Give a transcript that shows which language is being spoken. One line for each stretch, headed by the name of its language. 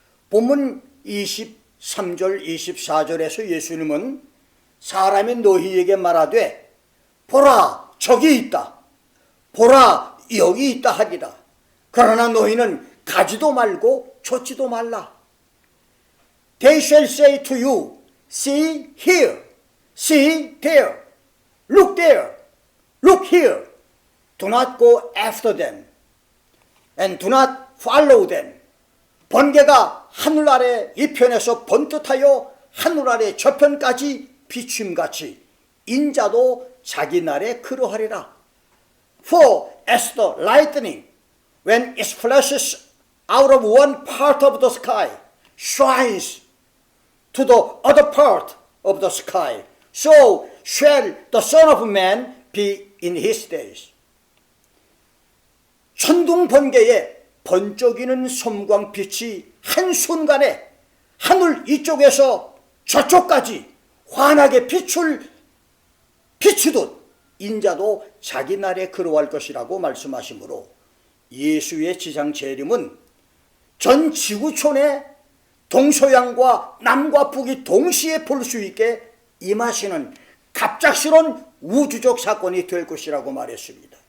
Korean: 본문 23절 24절에서 예수님은 사람이 너희에게 말하되 보라 저기 있다, 보라 여기 있다 하리라. 그러나 너희는 가지도 말고 좇지도 말라.
English: They shall say to you, see here, see there, look there, look here. Do not go after them and do not follow them.
Korean: 번개가 하늘 아래 이편에서 번듯하여 하늘 아래 저편까지 비춤같이 인자도 자기 날에 그러하리라.
English: For as the lightning, when it flashes out of one part of the sky, shines to the other part of the sky, so shall the Son of Man be in his days.
Korean: 천둥 번개에 번쩍이는 섬광빛이 한순간에 하늘 이쪽에서 저쪽까지 환하게 비추듯 인자도 자기 날에 그러할 것이라고 말씀하시므로 예수의 지상 재림은 전 지구촌에 동서양과 남과 북이 동시에 볼 수 있게 임하시는 갑작스러운 우주적 사건이 될 것이라고 말했습니다.